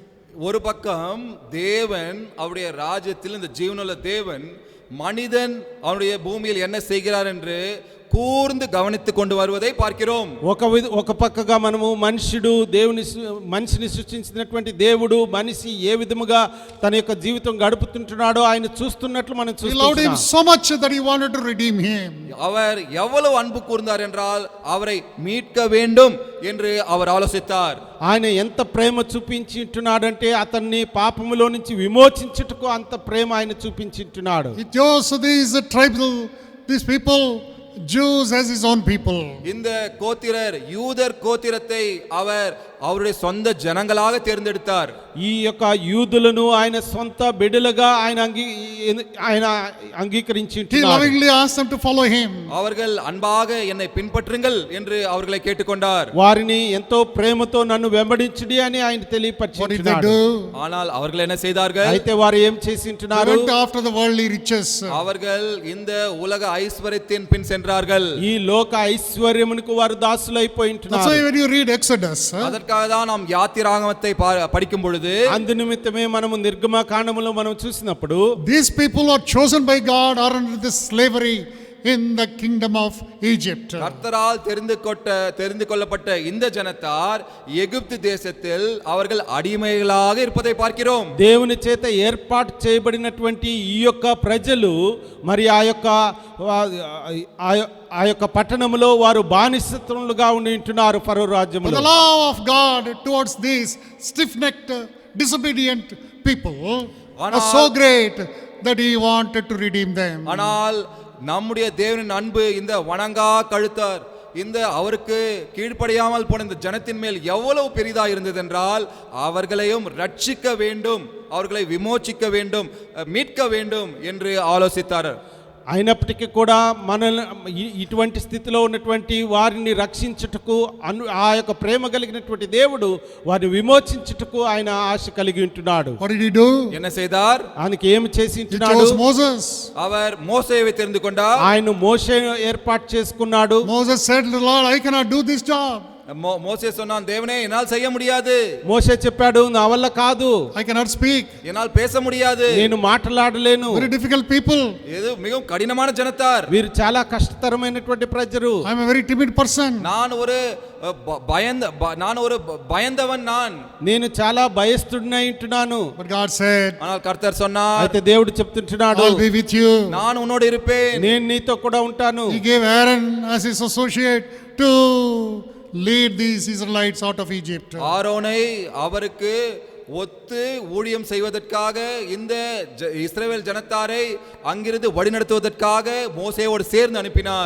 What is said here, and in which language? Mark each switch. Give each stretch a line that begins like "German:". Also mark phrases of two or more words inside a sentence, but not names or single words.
Tamil: ஒரு பக்கம் தேவன் அவருடைய ராஜ்யத்தில் இந்த ஜீவனுள்ள தேவன் மனிதன் அவருடைய பூமியில் என்ன செய்கிறார் என்று கூர்ந்து கவனித்துக் கொண்டு வருவதை பார்க்கிறோம்.
Telugu: ఒక పక్కగా మనము మనిషిని సృష్టించినటువంటి దేవుడు మనిషి ఏ విధముగా తన యొక్క జీవితం గడుపుతుంటున్నాడో ఆయన చూస్తున్నట్లు మనం
English: He loved him
Telugu: చూస్తున్నాం.
English: so much that he wanted to redeem him.
Tamil: அவர் எவ்வளவு அன்பு கூர்ந்தார் என்றால் அவரை மீட்க வேண்டும் என்று அவர் ஆலோசித்தார்.
Telugu: ఆయన ఎంత ప్రేమ చూపించుంటున్నాడంటే అతన్ని పాపములో నుంచి విమోచించుటకు అంత ప్రేమ ఆయన చూపించుంటున్నాడు.
English: He chose these people, Jews, as his own people.
Tamil: இந்த யூதர் கோத்திரத்தை அவர் அவருடைய சொந்த ஜனங்களாக தேர்ந்தெடுத்தார்.
Telugu: ఈ యొక్క యూదులను ఆయన సొంత బిడ్డలుగా ఆయన అంగీకరించి
English: He lovingly asked them to follow him.
Tamil: அவர்கள் அன்பாக என்னை பின்பற்றுங்கள் என்று அவர்களை கேட்டுக்கொண்டார்.
Telugu: వారిని ఎంతో ప్రేమతో నన్ను వెంబడించుడి అని ఆయన
English: What did they
Telugu: తెలియపరిచాడు.
English: do?
Tamil: ஆனால் அவர்கள் என்ன செய்தார்கள்?
Telugu: అయితే వారు ఏం చేసి
English: They
Telugu: ఉంటున్నారు?
English: went after the worldly riches.
Tamil: அவர்கள் இந்த உலக ஐஸ்வர்யத்தின் பின் சென்றார்கள்.
Telugu: ఈ లోక ఐశ్వర్యమునకు వారు దాసులైపోయి
English: That's
Telugu: ఉంటున్నారు.
English: why when you read Exodus,
Tamil: அதற்காக தான் நாம் யாத்திராகமத்தை படிக்கும் பொழுது
Telugu: అందు నిమిత్తమే మనము నిర్గమకాండములో మనం చూసినప్పుడు
English: these people are chosen by God are under this slavery in the kingdom of Egypt.
Tamil: கர்த்தரால் தெரிந்து கொள்ளப்பட்ட இந்த ஜனத்தார் எகிப்து தேசத்தில் அவர்கள் அடிமைகளாக இருப்பதை பார்க்கிறோம்.
Telugu: దేవుని చేత ఏర్పాటు చేయబడినటువంటి ఈ యొక్క ప్రజలు మరి ఆ యొక్క పట్టణంలో వారు బానిసత్వములుగా ఉంటున్నారు ఫరో
English: But
Telugu: రాజ్యములో.
English: the love of God towards these stiff-necked, disobedient people was so great that he wanted to redeem them.
Tamil: ஆனால் நம்முடைய தேவனின் அன்பு இந்த வணங்கா கழுத்தார் இந்த அவருக்கு கீழ்ப்படியாமல் போன இந்த ஜனத்தின் மேல் எவ்வளவு பெரிதா இருந்தது என்றால் அவர்களையும் ரட்சிக்க வேண்டும், அவர்களை விமோச்சிக்க வேண்டும், மீட்க வேண்டும் என்று ஆலோசித்தார்.
Telugu: అయినప్పటికీ కూడా ఇటువంటి స్థితిలో ఉన్నటువంటి వారిని రక్షించుటకు ఆ యొక్క ప్రేమ కలిగినటువంటి దేవుడు వారిని విమోచించుటకు ఆయన ఆశ కలిగి ఉంటున్నాడు.
English: What did he do?
Tamil: என்ன செய்தார்?
Telugu: ఆయనకి ఏమి చేసి
English: He
Telugu: ఉంటున్నాడు?
English: chose Moses.
Tamil: அவர் மோசேயை தெரிந்து கொண்டார்.
Telugu: ఆయన మోషేను ఏర్పాటు చేసుకున్నాడు.
English: Moses said to the Lord, I cannot do this job.
Tamil: மோசே சொன்னான், தேவனே என்னால் செய்ய முடியாது.
Telugu: మోషే చెప్పాడు, నా వల్ల కాదు,
English: I cannot speak.
Tamil: என்னால் பேச முடியாது.
Telugu: నేను మాట్లాడలేను.
English: Very difficult people.
Tamil: இது மிகவும் கடினமான ஜனத்தார்.
Telugu: వీరు చాలా కష్టతరమైనటువంటి ప్రజలు.
English: I am a very timid person.
Tamil: நான் ஒரு பயந்தவன்.
Telugu: నేను చాలా భయస్తుడినై ఉంటున్నాను.
English: But God said,
Tamil: ஆனால் கர்த்தர் சொன்னார்,
Telugu: అయితే దేవుడు చెప్తుంటున్నాడు,
English: I'll be with you.
Tamil: நான் உன்னோடு இருப்பேன்.
Telugu: నేను నీతో కూడా ఉంటాను.
English: He gave Aaron as his associate to lead these Israelites out of Egypt.
Tamil: ஆரோனை அவருக்கு ஒத்து ஊழியம் செய்வதற்காக இந்த இஸ்ரவேல் ஜனத்தாரை அங்கிருந்து வழிநடத்துவதற்காக மோசேயோடு சேர்ந்து அனுப்பினார்.